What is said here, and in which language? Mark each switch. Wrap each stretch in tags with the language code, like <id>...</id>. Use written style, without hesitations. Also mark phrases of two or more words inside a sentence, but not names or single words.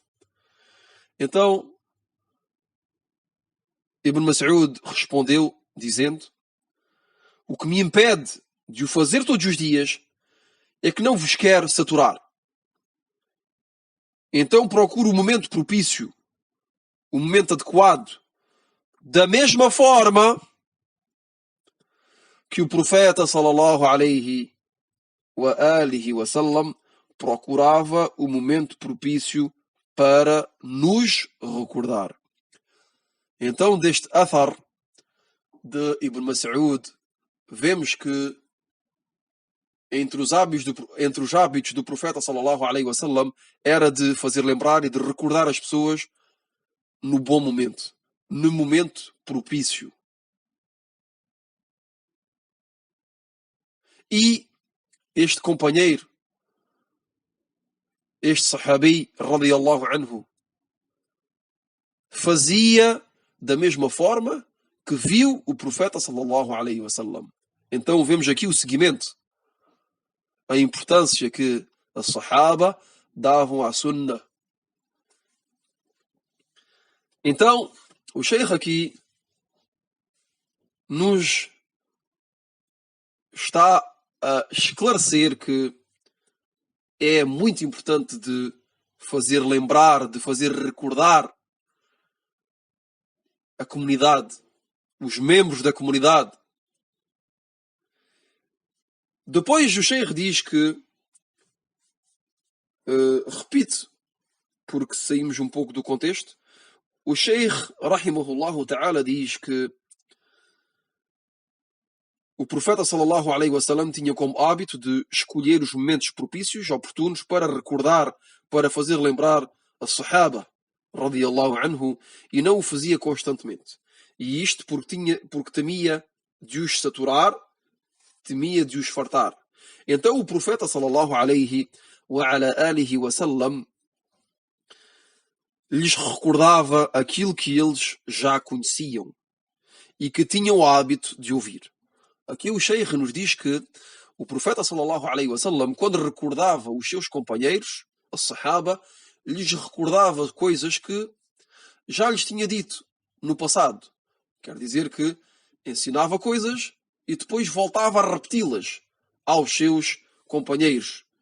<pt>Então Ibn Mas'ud respondeu dizendo: o que me impede de o fazer todos os dias é que não vos quero saturar. Então procuro o momento propício, o momento adequado, da mesma forma que o profeta</pt> <ar>صلى الله عليه وعلى آله وسلم</ar> <pt>procurava o momento propício para nos recordar. Então, deste athar de Ibn Mas'ud, vemos que entre os hábitos do profeta</pt> <ar>صلى الله عليه وسلم</ar> <pt>era de fazer lembrar e de recordar as pessoas no bom momento, no momento propício. E este companheiro, este sahabi</pt> <ar>رضي الله عنه,</ar> <pt>fazia da mesma forma que viu o profeta</pt> <ar>صلى الله عليه وسلم.</ar> <pt>Então vemos aqui o seguimento, a importância que a sahaba davam à sunnah. Então o sheikh aqui nos está a esclarecer que é muito importante de fazer lembrar, de fazer recordar a comunidade, os membros da comunidade. Depois o Sheikh diz que, repite, porque saímos um pouco do contexto, o Sheikh,</pt> <ar>رحمه الله تعالى,</ar> <pt>diz que o profeta</pt> <ar>صلى الله عليه وسلم</ar> <pt>tinha como hábito de escolher os momentos propícios, oportunos, para recordar, para fazer lembrar a Sahaba,</pt> <ar>رضي الله عنه,</ar> <pt>e não o fazia constantemente. E isto porque temia de os saturar, temia de os fartar. Então o profeta</pt> <ar>صلى الله عليه وسلم</ar> <pt>lhes recordava aquilo que eles já conheciam e que tinham o hábito de ouvir. Aqui o Sheikh nos diz que o profeta</pt> <ar>صلى الله عليه وسلم,</ar> <pt>quando recordava os seus companheiros, a Sahaba, lhes recordava coisas que já lhes tinha dito no passado. Quer dizer que ensinava coisas e depois voltava a repeti-las aos seus companheiros.</pt>